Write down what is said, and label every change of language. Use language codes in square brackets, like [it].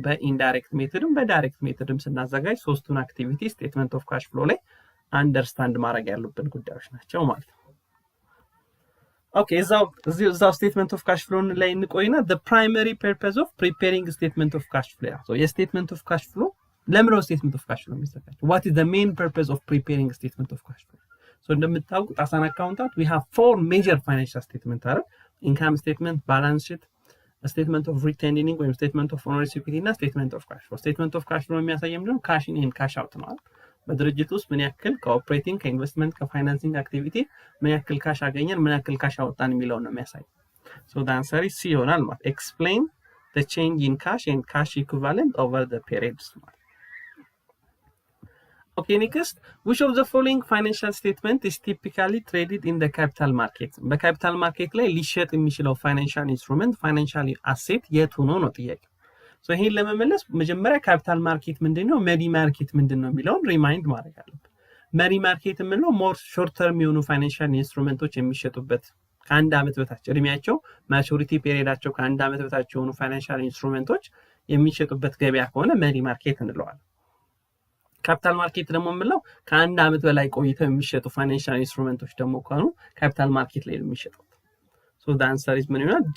[am] በኢንዳይሬክት ሜተድም በዳይሬክት ሜተድም ስናዘጋጅ ሶስቱን አክቲቪቲ ስቴትመንት ኦፍ ካሽ ፍሎ ላይ አንደርስታንድ ማድረግ ያሉብን ጉዳዮች ናቸው ማለት ነው። ኦኬ እዛው ስቴትመንት ኦፍ ካሽ ፍሎ ላይ እንቆይና [en] the primary purpose of preparing statement of cash flow. [am] so የስቴትመንት ኦፍ ካሽ ፍሎ ለምንድነው ስቴትመንት ኦፍ ካሽ ፍሎ የሚዘጋጀው? [en] what is the main purpose of preparing statement of cash flow? so [am] እንደምታውቁት [en] as an accountant we have four major financial statements are income statement, balance sheet, statement of retained earnings ወይም statement of owner's equity እና statement of cash flow. [am] statement of cash flow የሚያሳየው ምንድነው? ካሽ ኢን ኤንድ ካሽ አውት ነው። በድርጅት ውስጥ ምን ያክል ከኦፕሬቲንግ ከኢንቨስትመንት ከፋይናንሲንግ አክቲቪቲ ምን ያክል ካሽ አገኘን ምን ያክል ካሽ አወጣን የሚለው ነው የሚያሳየው። [en] so the answer is C [am] ይሆናል ማለት [en] explain the change in cash and cash equivalent over the periods. okay, next, which of the following financial statement is typically traded in the capital market? [am] በካፒታል ማርኬት ላይ ሊሸጥ የሚችለው ፋይናንሻል ኢንስትሩመንት ፋይናንሻል አሴት የቱ ነው ነው ጥያቄ። so ይሄን ለመመለስ መጀመሪያ ካፒታል ማርኬት ምንድነው፣ መኒ ማርኬት ምንድነው የሚለውን ሪማይንድ ማድረግ አለብን። መኒ ማርኬት የምንለው ሞር ሾርት ተርም የሆኑ ፋይናንሻል ኢንስትሩመንቶች የሚሸጡበት ከአንድ ዓመት በታች እድሜያቸው ማቹሪቲ ፔሪዳቸው ከአንድ ዓመት በታች የሆኑ ፋይናንሻል ኢንስትሩመንቶች የሚሸጡበት ገበያ ከሆነ መኒ ማርኬት እንለዋለን። ካፒታል ማርኬት ደግሞ የምንለው ከአንድ ዓመት በላይ ቆይተው የሚሸጡ ፋይናንሻል ኢንስትሩመንቶች ደግሞ ከሆኑ ካፒታል ማርኬት ላይ ነው የሚሸጡት። ሶ ዘ አንሰር ኢዝ ምን ይሆናል?